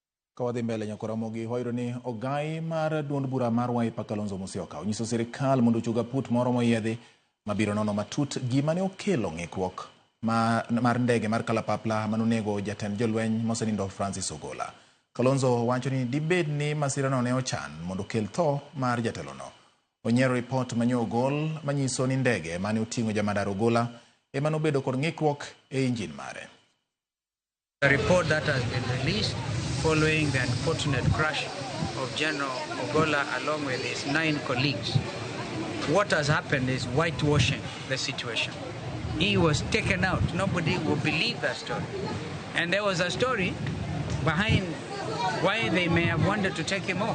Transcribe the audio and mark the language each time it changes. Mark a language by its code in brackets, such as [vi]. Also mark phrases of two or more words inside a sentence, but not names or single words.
[luo] Kawadhi mbele nyako Ramogi hoiro ni ogai mar duond bura mar Wiper Kalonzo Musyoka onyiso sirikal mondo chuga put moro moyiedhi mabiro nono matut gima ne okelo ng'ikruok mar ndege mar kalapapla manonego jatend jolweny mosenindo Francis Ogolla. Kalonzo wacho ni dibed ni masirano ne ochan mondo kel tho mar jatelono. Onyiero report manyo ogol manyiso ni ndege mane oting'o jamadar Ogolla ema nobedo kod ng'ikruok e injin mare. [en] The report that has been released following the unfortunate crash of General Ogolla along with his 9 colleagues. What has happened is whitewashing the situation. He was taken out. Nobody would believe that story. And there was a story behind why they may have wanted to take him off.